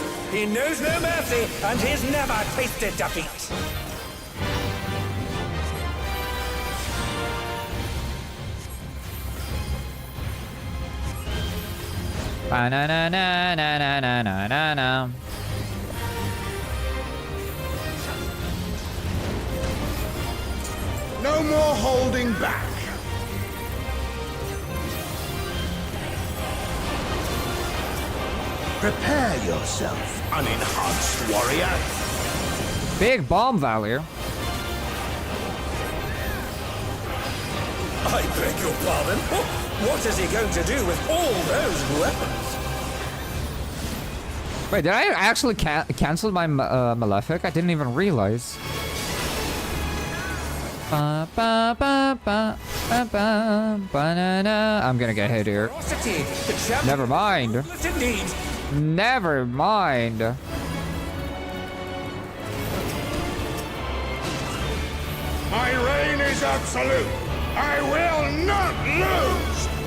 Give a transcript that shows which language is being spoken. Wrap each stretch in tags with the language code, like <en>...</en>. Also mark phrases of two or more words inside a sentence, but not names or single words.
<en>He knows no mercy, and he's never tasted defeat. Ba-na-na-na-na-na-na-na-na. No more holding back. Prepare yourself, unenhanced warrior. Big bomb value. I beg your pardon? What is he going to do with all those weapons? Wait, did I actually cancel my Malefic? I didn't even realize. Ba, ba, ba, ba, ba, ba, banana. I'm gonna get hit here. Ferocity, the champion. Never mind. Indeed. Never mind. My reign is absolute. I will not lose.</en>